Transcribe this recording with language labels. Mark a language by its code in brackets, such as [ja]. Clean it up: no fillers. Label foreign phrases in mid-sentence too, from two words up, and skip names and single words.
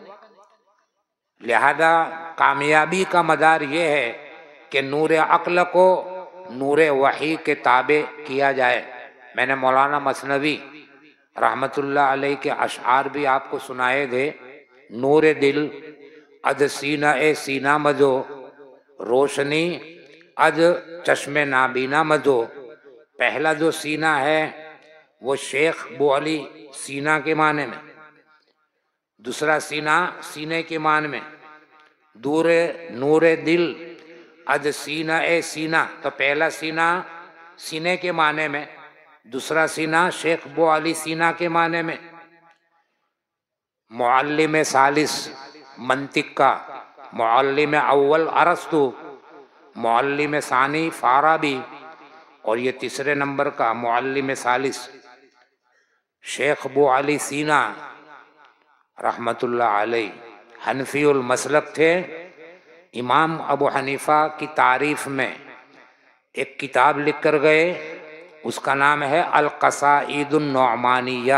[ur] لہذا کامیابی کا مدار یہ ہے کہ نور عقل کو نور وحی کے تابع کیا جائے. میں نے مولانا مثنوی [ar] رحمت اللہ علیہ [ur] کے اشعار بھی آپ کو سنائے تھے. [fa] نور دل اد سینہ سینہ مدو، روشنی اد چشم نابینا مدو. [ur] پہلا جو سینہ ہے وہ شیخ بو علی سینہ کے معنی میں، دوسرا سینہ سینے کے معنی میں. [fa] نور دل اد سینہ سینہ، [ur] تو پہلا سینہ سینے کے معنی میں، دوسرا سینہ شیخ بو علی سینہ کے معنی میں. معلم ثالث منطق کا، معلم اول ارسطو، معلم ثانی فارابی، اور یہ تیسرے نمبر کا معلم ثالث شیخ بو علی سینہ [ar] رحمت اللہ علیہ. [ur] حنفی المسلک تھے. امام ابو حنیفہ کی تعریف میں ایک کتاب لکھ کر گئے، اس کا نام ہے القصائد النعمانیہ.